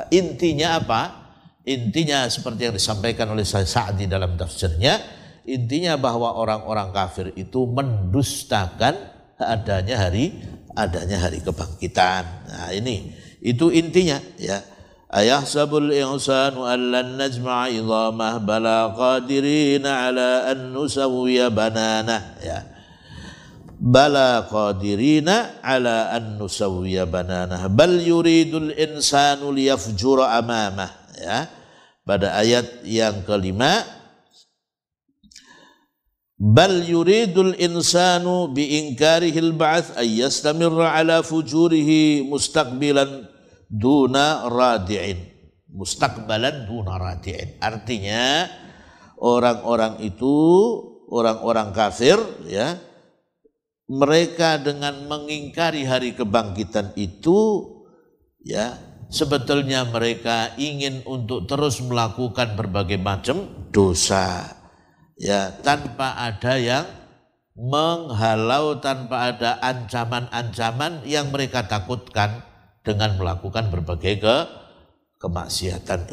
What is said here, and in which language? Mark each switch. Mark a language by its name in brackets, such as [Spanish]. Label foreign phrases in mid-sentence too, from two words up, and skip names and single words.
[Indonesian] Intinya apa? Intinya seperti yang disampaikan oleh Sa'di dalam tafsirnya, intinya bahwa orang-orang kafir itu mendustakan adanya hari kebangkitan. Nah, itu intinya, ya. [Arabic] أيحسب الإنسان ألن نجمع عظامه بلى قادرين على أن نسوي بنانه, ya. بلى قادرين على أن نسوي بنانه بل يريد الإنسان ليفجر أمامه, ya. [Indonesian] Pada ayat yang kelima, [Arabic] بل يريد الإنسان بإنكاره البعث أن يستمر على فجوره مستقبلا دون رادع. مستقبلا دون رادع. [Indonesian] Artinya orang-orang itu, orang-orang kafir, ya, mereka dengan mengingkari hari kebangkitan itu, ya, sebetulnya mereka ingin untuk terus melakukan berbagai macam dosa, ya, tanpa ada yang menghalau, tanpa ada ancaman-ancaman yang mereka takutkan dengan melakukan berbagai kemaksiatan itu.